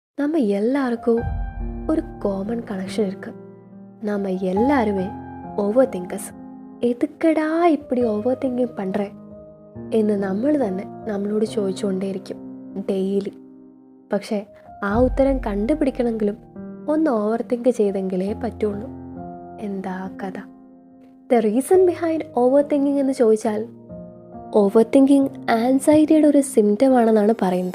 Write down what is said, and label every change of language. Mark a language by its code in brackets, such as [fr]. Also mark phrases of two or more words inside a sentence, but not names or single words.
[ta] நம்ம எல்லாருக்கும் ஒரு [en] common connection [ta] இருக்கு. நம்ம எல்லாருமே [en] over thinkers. [ta] எதுக்கடா இப்படி [en] over thinking [ml] പണ്ടേ എന്ന് നമ്മൾ തന്നെ നമ്മളോട് ചോദിച്ചുകൊണ്ടേയിരിക്കും ഡെയിലി. പക്ഷേ ആ ഉത്തരം കണ്ടുപിടിക്കണമെങ്കിലും ഒന്ന് [en] over think [ml] ചെയ്തെങ്കിലേ പറ്റുള്ളൂ. എന്താ കഥ? [en] the reason behind over thinking [ml] എന്ന് ചോദിച്ചാൽ, [en] over thinking [ml] ആൻസൈറ്റിയുടെ ഒരു സിംറ്റം ആണെന്നാണ് പറയുന്നത്.